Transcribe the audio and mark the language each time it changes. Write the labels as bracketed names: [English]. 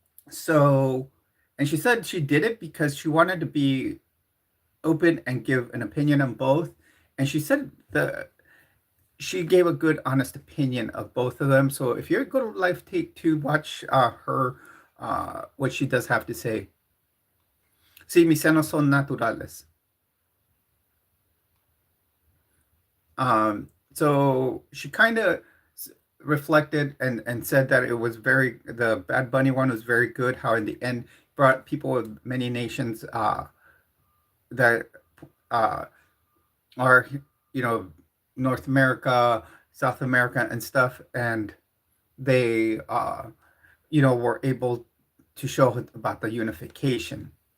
[English] So, and she said she did it because she wanted to be open and give an opinion on both. And she said she gave a good, honest opinion of both of them. So if you're go to Life Take Two, watch her what she does have to say. [Spanish] Sí, mis senos son naturales. [English] So she kind of reflected and said that it was the Bad Bunny one was very good. How in the end brought people of many nations that uh, are North America, South America, and stuff, and they were able to show about the unification.